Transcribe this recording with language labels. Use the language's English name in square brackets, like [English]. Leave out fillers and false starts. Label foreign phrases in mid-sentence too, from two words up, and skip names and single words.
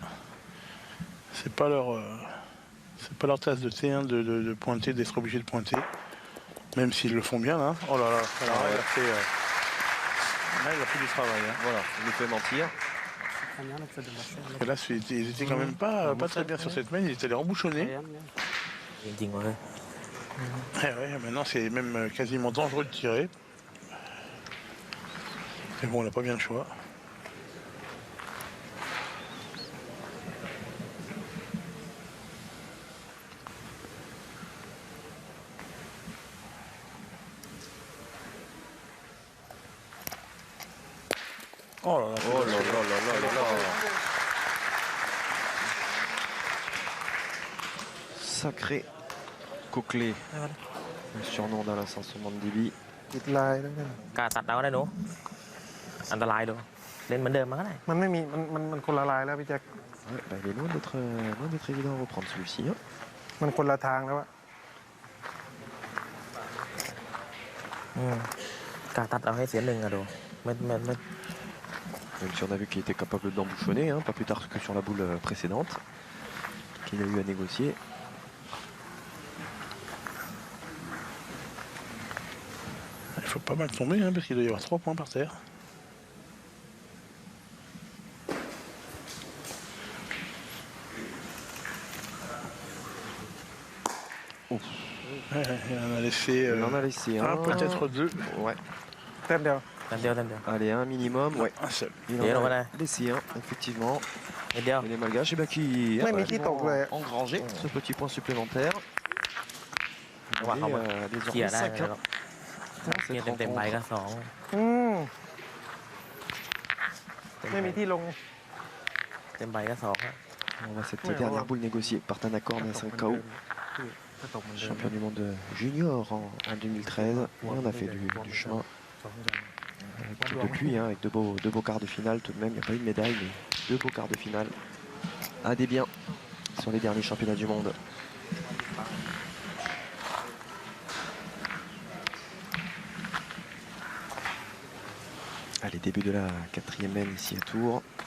[French] C'est pas leur tasse de thé, hein, de pointer, d'être obligé de pointer. Même s'ils le font bien, là. Oh là là, alors, il a fait du travail. Hein. Voilà, il nous fait mentir. Et là, ils étaient quand même pas très bien sur cette main, ils étaient allés embouchonnés. [Thai] จริงๆเลย [French] Ouais, maintenant, c'est même quasiment dangereux de tirer. Mais bon, on n'a pas bien le choix. Oh là là, Oh là là là là là. Sacré Coquelet, le surnom d'Alassane Sommandibi. [Thai] ติดลายแล้วเนี่ย กล้าตัดเอาได้หนูอันตรายดูเล่นเหมือนเดิมมันก็ได้ มันไม่มีมันคนละลายแล้วพี่แจ็ค [French] Ouais, bah, il est loin d'être évident à reprendre celui-ci. Hein. [Thai] มันคนละทางแล้วอะ กล้าตัดเอาให้เสียหนึ่งอะดูไม่ [French] Même si on a vu qu'il était capable d'embouchonner, hein, pas plus tard que sur la boule précédente, qu'il a eu à négocier. Il faut pas mal tomber, hein, parce qu'il doit y avoir 3 points par terre. Ouf. Ouais, il en a laissé, Il en a laissé un, peut-être 2. Ouais. [Thai] แต้มเดียว แต้มเดียวแต้มเดียว [French] Allez, un minimum, ouais. Un seul. Il Et alors, en a voilà. laissé un, effectivement. [Thai] เม็ดเดียว [French] Et les Malgaches, eh ben, qui Ouais, mais qui vont tombe, ouais. engranger ce petit point supplémentaire. On va Et, voir. désormais [Thai] เขี่ยได้ [French] 5 [Thai] แล้ว [French] dans [Thai] เขี่ย [French] cette [Thai] เต็มๆใบ [French] rencontre. [Thai] ก็สอง อืมไม่มีที่ลง เต็มใบก็สองอะ [French] On va cette Ouais, dernière voilà. boule négociée par Tanakor Nassan Kao, [Thai] ถ้าตกเหมือนเดิม [French] champion du monde junior en 2013. Et on a fait du chemin depuis, hein, avec de beaux quarts de finale tout de même. Il n'y a pas eu de médaille, mais 2 beaux quarts de finale. À des biens sur les derniers championnats du monde. Allez, début de la 4e main ici à Tours.